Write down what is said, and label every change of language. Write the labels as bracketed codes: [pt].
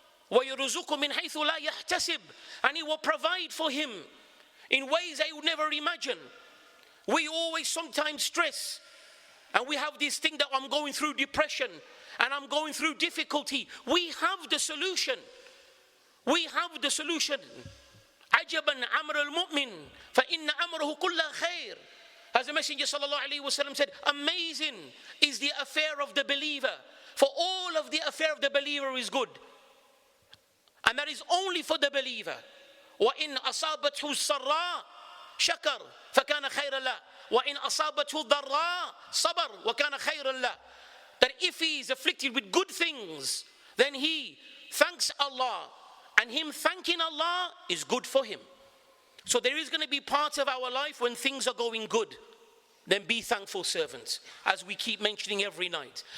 [ar] وَيَرْزُقُ مِنْ حَيْثُ لَا يَحْتَسِبُ. [en] And He will provide for him in ways they would never imagine. We always sometimes stress, and we have this thing that I'm going through depression and I'm going through difficulty. We have the solution. We have the solution. [ar] عجبا أمر المؤمن فإن أمره كله خير. [en] As the Messenger sallallahu alaihi wasallam said, amazing is the affair of the believer, for all of the affair of the believer is good, and that is only for the believer. [ar] وإن أصابته السراء شكر فكان خيرا له وإن أصابته الضراء صبر وكان خيرا له. [en] That if he is afflicted with good things, then he thanks Allah, and him thanking Allah is good for him. So there is going to be parts of our life when things are going good. Then be thankful servants, as we keep mentioning every night.